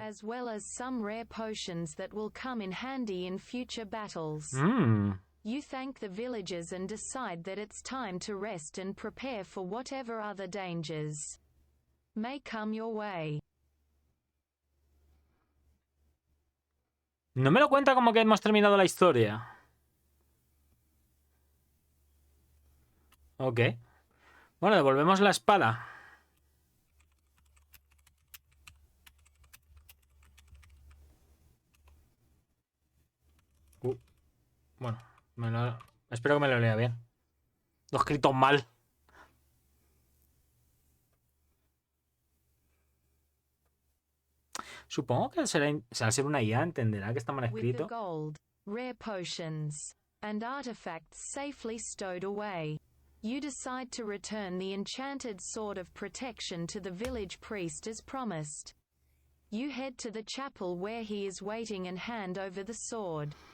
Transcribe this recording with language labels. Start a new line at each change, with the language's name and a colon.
English: as well as some rare potions that will come in handy in future battles. You thank the villagers and decide that it's time to rest and prepare for whatever other dangers may come your way.
Spanish: No me lo cuenta como que hemos terminado la historia. Ok. Bueno, devolvemos la espada. Bueno, espero que me lo lea bien. Lo he escrito mal. Supongo que al ser una IA entenderá que está mal escrito.
English: With the gold, rare potions, and artifacts safely stowed away, you decide to return the enchanted sword of protection to the village priest as promised. You head to the chapel where he is waiting and hand over the sword.